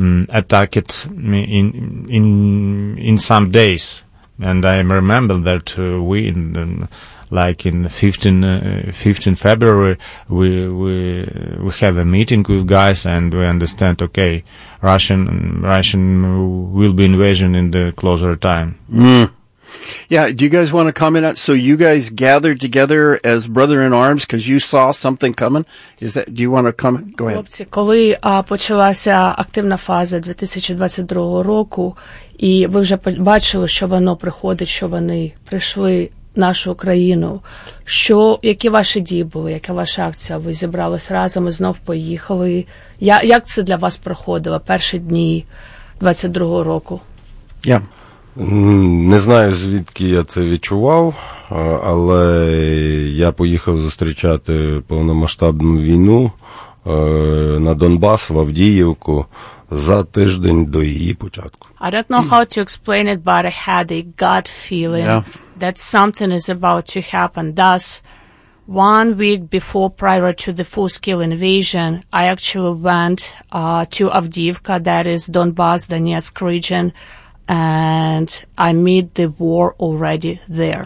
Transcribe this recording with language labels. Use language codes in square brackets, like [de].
[en] attack it in some days, and I remember that we in the, like in 15 February we have a meeting with guys and we understand okay Russian will be invasion in the closer time. Yeah, do you guys want to comment on? So you guys gathered together as brother in arms because you saw something coming. Is that? Do you want to comment? Go ahead. [uk] Хлопці, коли почалася активна фаза 2022 року, і ви вже бачили, що воно приходить, що вони прийшли нашу Україну. Що, які ваші дії були? Яка ваша акція? Ви зібрались разом і знов поїхали. Як це для вас проходило перші дні 2022 року? Я не знаю, звідки я це відчував, але я поїхав зустрічати повномасштабну війну на Донбас, в Авдіївку, за тиждень до її початку. [en] I don't know how to explain it, but I had a gut feeling that something is about to happen. Thus, one week before, prior to the full-scale invasion, I actually went to Авдіївка, that is Донбас, Донецьк region, and I meet the war already there.